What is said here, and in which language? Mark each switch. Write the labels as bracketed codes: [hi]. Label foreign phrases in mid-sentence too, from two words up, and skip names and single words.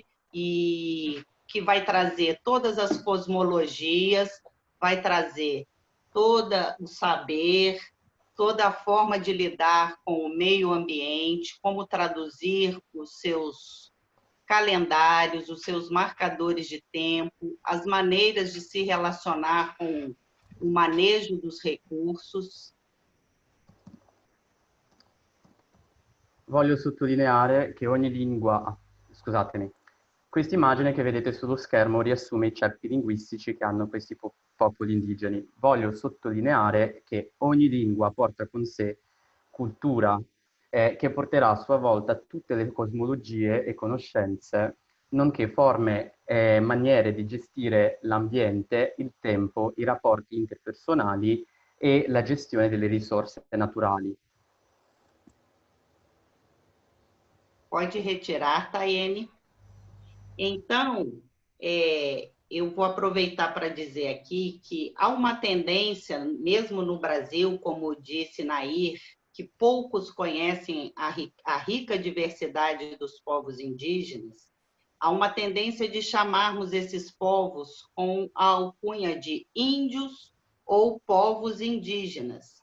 [pt] e que vai trazer todas as cosmologias, vai trazer todo o saber, toda a forma de lidar com o meio ambiente, como traduzir os seus calendários, os seus marcadores de tempo, as maneiras de se relacionar com o manejo dos recursos. [it] Voglio sottolineare che ogni lingua, scusatemi, questa immagine che vedete sullo schermo riassume i ceppi linguistici che hanno questi popoli indigeni. Voglio sottolineare che ogni lingua porta con sé cultura, che porterà a sua volta tutte le cosmologie e conoscenze, nonché forme e maniere di gestire l'ambiente, il tempo, i rapporti interpersonali e la gestione delle risorse naturali. [pt] Pode retirar, Tayene. Então, eu vou aproveitar para dizer aqui que há uma tendência, mesmo no Brasil, como disse Nair, que poucos conhecem a rica diversidade dos povos indígenas, há uma tendência de chamarmos esses povos com a alcunha de índios ou povos indígenas.